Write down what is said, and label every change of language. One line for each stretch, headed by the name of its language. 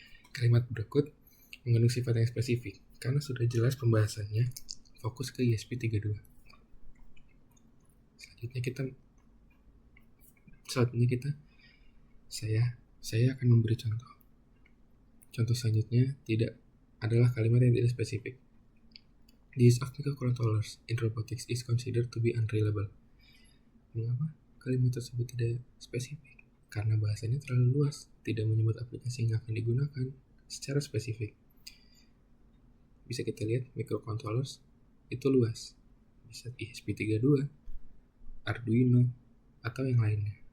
Indonesian: Kalimat berikut mengandung sifat yang spesifik karena sudah jelas pembahasannya fokus ke ESP32. Selanjutnya saya akan memberi contoh. Contoh selanjutnya adalah kalimat yang tidak spesifik.
English: The use of microcontrollers in robotics is considered to be unreliable.
Indonesian: Mengapa kalimat tersebut tidak spesifik? Karena bahasanya terlalu luas, tidak menyebut aplikasi yang akan digunakan secara spesifik. Bisa kita lihat microcontrollers itu luas, bisa ESP32, Arduino, atau yang lainnya.